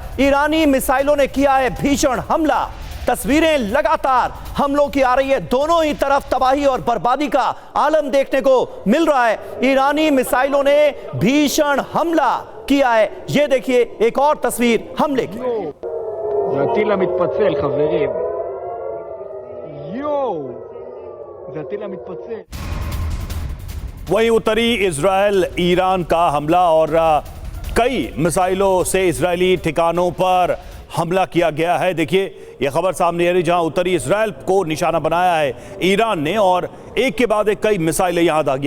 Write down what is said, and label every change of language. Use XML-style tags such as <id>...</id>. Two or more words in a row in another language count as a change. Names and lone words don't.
<hi>ईरानी मिसाइलों ने किया है भीषण हमला। तस्वीरें लगातार हमलों की आ रही है। दोनों ही तरफ तबाही और बर्बादी का आलम देखने को मिल रहा है। ईरानी मिसाइलों ने भीषण हमला किया है। ये देखिए एक और तस्वीर हमले की।</hi> <he>זה הטיל המתפצל, חברים. יואו, זה הטיל המתפצל.</he> <hi>वहीं उत्तरी इजराइल ईरान का हमला और कई मिसाइलों से इजरायली ठिकानों पर हमला किया गया है। देखिए यह खबर सामने आ रही जहां उत्तरी इजराइल को निशाना बनाया है ईरान ने और एक के बाद एक कई मिसाइलें यहां दागी।</hi>